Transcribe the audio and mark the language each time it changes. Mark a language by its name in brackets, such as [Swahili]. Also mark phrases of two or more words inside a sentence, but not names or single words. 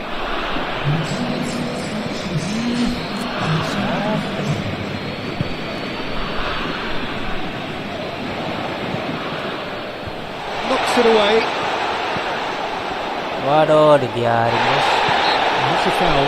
[English] Knocks it away. [Indonesian] Waduh, dibiarin bos. [English] That's a foul.